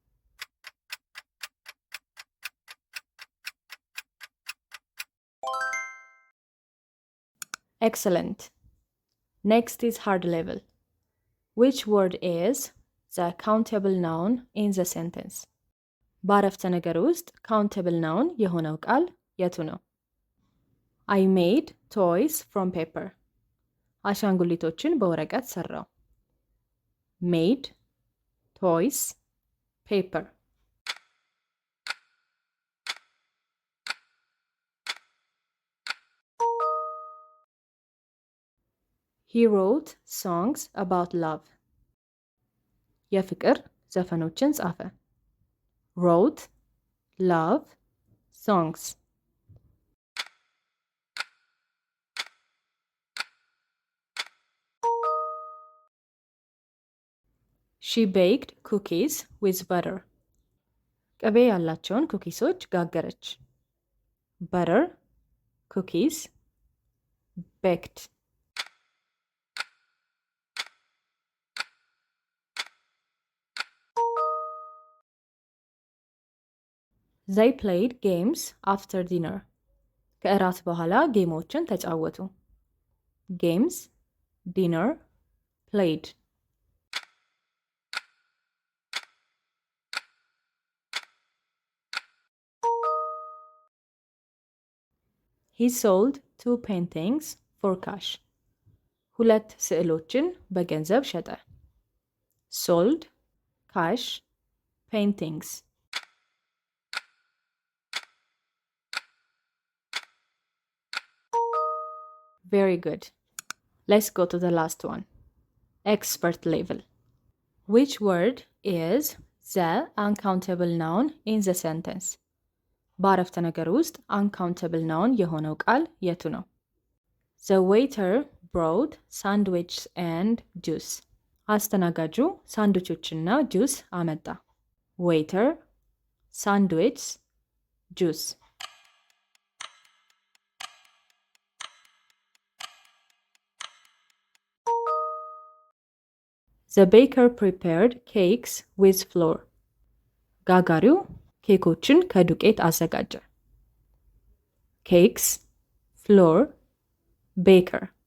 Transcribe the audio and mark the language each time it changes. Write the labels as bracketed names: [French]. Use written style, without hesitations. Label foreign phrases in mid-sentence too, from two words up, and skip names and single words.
[English] Excellent. Next is hard level. Which word is the countable noun in the sentence? [Amharic] በአረፍተ ነገር ውስጥ [English] countable noun [Amharic] የሆነው ቃል የቱ ነው? [English] I made toys from paper. [Amharic] አሻንጉሊቶችን በወረቀት ሰራው። [English] made, toys, paper. He wrote songs about love. [Amharic] የፍቅር ዘፈኖችን ጻፈ። [English] wrote, love, songs. She baked cookies with butter. [Amharic] ቅቤ ያላቸውን ኩኪሶች ጋገረች። [English] butter, cookies, baked. They played games after dinner. [Amharic] ከእራት በኋላ ጌሞችን ተጫወቱ። [English] games, dinner, played. He sold 2 paintings for cash. [Amharic] ሁለት ስዕሎችን በገንዘብ ሸጠ። [English] sold, cash, paintings. Very good. Let's go to the last one. Expert level. Which word is the uncountable noun in the sentence? [Amharic] በአረፍተ ነገር ውስጥ [English] uncountable noun [Amharic] የሆነው ቃል የቱ ነው? [English] The waiter brought sandwiches and juice. [Amharic] አስተናጋጁ ሳንድዊቾችና ጁስ አመጣ። [English] waiter, sandwiches, juice. The baker prepared cakes with flour. [Amharic] ጋጋሪው ኬኮችን ከዱቄት አዘጋጀ። [English] cakes, flour, baker.